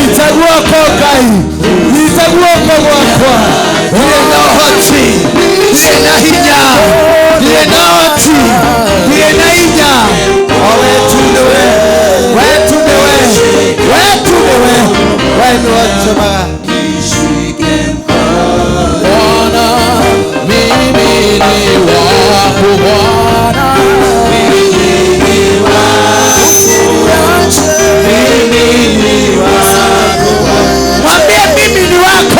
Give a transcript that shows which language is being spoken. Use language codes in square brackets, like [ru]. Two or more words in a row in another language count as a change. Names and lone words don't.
[ki] guoko Ngai nyita guoko gwakwa ndirĩ na ũhoti ndirĩ na hinya ndirĩ na ũhoti ndirĩ na hinya o we tu nĩwe we nĩwe njomaga [sw] Bwana mimi ni wako Bwana mwambie mimi ni wako.